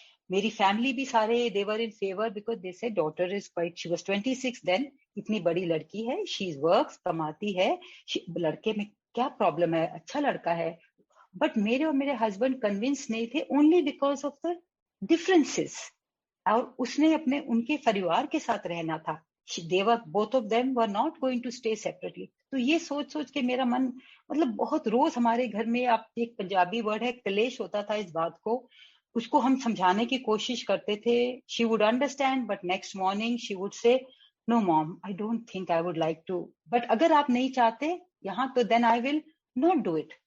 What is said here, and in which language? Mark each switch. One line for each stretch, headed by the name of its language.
Hindi: मेरी फैमिली भी सारे देवर
English: in favour, because they say daughter is quite, she was 26 then,
Hindi: इतनी बड़ी लड़की है,
English: she works,
Hindi: कमाती है, लड़के में क्या प्रॉब्लम है, अच्छा लड़का है.
English: but
Hindi: मेरे और मेरे
English: husband convince
Hindi: नहीं थे,
English: Only because of the differences.
Hindi: और उसने अपने उनके परिवार के साथ रहना था.
English: Both of them were not going to stay separately.
Hindi: तो ये सोच सोच के मेरा मन, मतलब बहुत रोज हमारे घर में, आप एक पंजाबी वर्ड है कलेश होता था इस बात को. उसको हम समझाने की कोशिश करते थे.
English: she would understand, but next morning she would say, no mom, I don't think I would like to, but
Hindi: अगर आप नहीं चाहते यहाँ तो
English: Then I will not do it.